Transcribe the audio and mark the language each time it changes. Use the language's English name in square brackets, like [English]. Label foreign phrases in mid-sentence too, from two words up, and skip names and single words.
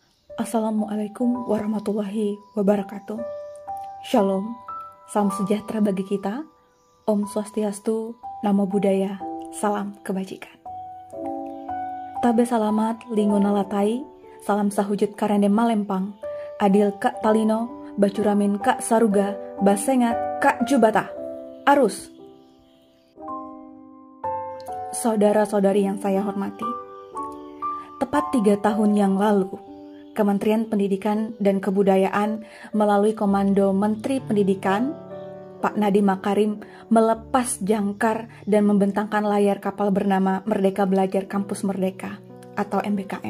[Arabic] السلام عليكم ورحمة الله وبركاته. [Indonesian] Shalom, salam sejahtera bagi kita. [Balinese] Om Swastiastu, [Pali] Namo Buddhaya, [Indonesian] salam kebajikan. [Kendayan] Tabe salamat linguna latai, salam sahujud karende malempang, adil kak talino, bacuramin kak saruga, basengat kak jubata, arus. [Indonesian] Saudara-saudari yang saya hormati, tepat 3 tahun yang lalu, Kementerian Pendidikan dan Kebudayaan melalui Komando Menteri Pendidikan, Pak Nadiem Makarim, melepas jangkar dan membentangkan layar kapal bernama Merdeka Belajar Kampus Merdeka atau MBKM.